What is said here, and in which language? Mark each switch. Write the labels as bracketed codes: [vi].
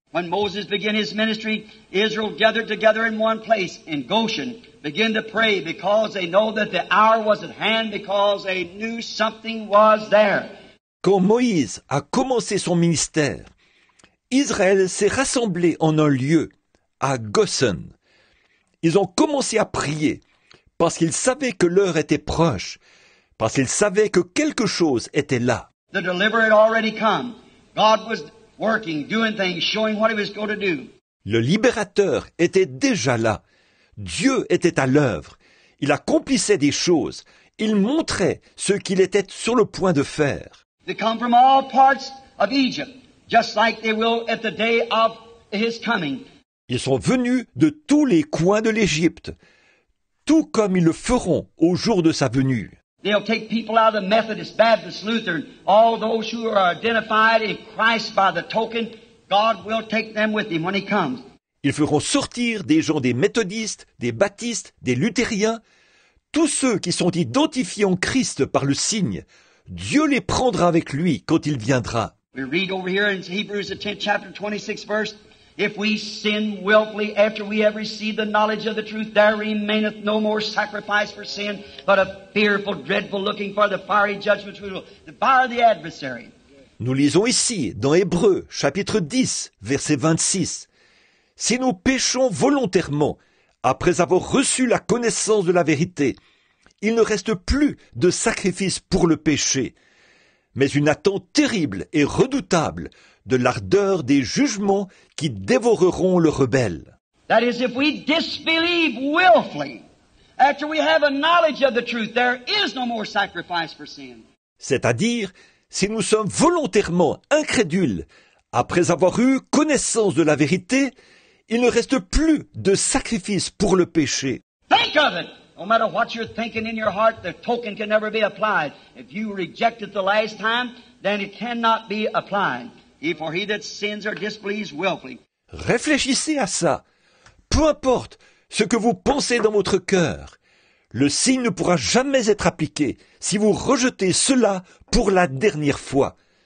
[en] When Moses began his ministry, Israel gathered together in one place in Goshen, began to pray because they know that the hour was at hand, because they knew something was there. [fr] Quand Moïse a commencé son ministère, Israël s'est rassemblé en un lieu, à Goshen. Ils ont commencé à prier parce qu'ils savaient que l'heure était proche, parce qu'ils savaient que quelque chose était là. [en] The deliverer had already come. God was working, doing things, showing what he was going to do. [fr] Le libérateur était déjà là. Dieu était à l'œuvre. Il accomplissait des choses. Il montrait ce qu'il était sur le point de faire. [en] They come from all parts of Egypt, just like they will at the day of his coming. [fr] Ils sont venus de tous les coins de l'Égypte, tout comme ils le feront au jour de sa venue. [en] They'll take people out of the Methodist, Baptist, Lutheran, all those who are identified in Christ by the token. God will take them with him when he comes. [fr] Ils feront sortir des gens des méthodistes, des baptistes, des luthériens, tous ceux qui sont identifiés en Christ par le signe. Dieu les prendra avec lui quand il viendra. [en] We read over here in Hebrews, the 10th chapter, 26th verse, if we sin willfully after we have received the knowledge of the truth, there remaineth no more sacrifice for sin, but a fearful, dreadful looking for the fiery judgment which will devour the adversary. [fr] Nous lisons ici, dans Hébreux, chapitre 10, verset 26. Si nous péchons volontairement, après avoir reçu la connaissance de la vérité, il ne reste plus de sacrifice pour le péché, mais une attente terrible et redoutable de l'ardeur des jugements qui dévoreront le rebelle. [en] That is, if we disbelieve willfully, after we have a knowledge of the truth, there is no more sacrifice for sin. [fr] C'est-à-dire, si nous sommes volontairement incrédules, après avoir eu connaissance de la vérité, il ne reste plus de sacrifice pour le péché. [en] Think of it! No matter what you're thinking in your heart, the token can never be applied. If you reject it the last time, then it cannot be applied. For he that sins or disbelieves willfully. [fr] Réfléchissez à ça. Peu importe ce que vous pensez dans votre cœur, le signe ne pourra jamais être appliqué si vous rejetez cela pour la dernière fois.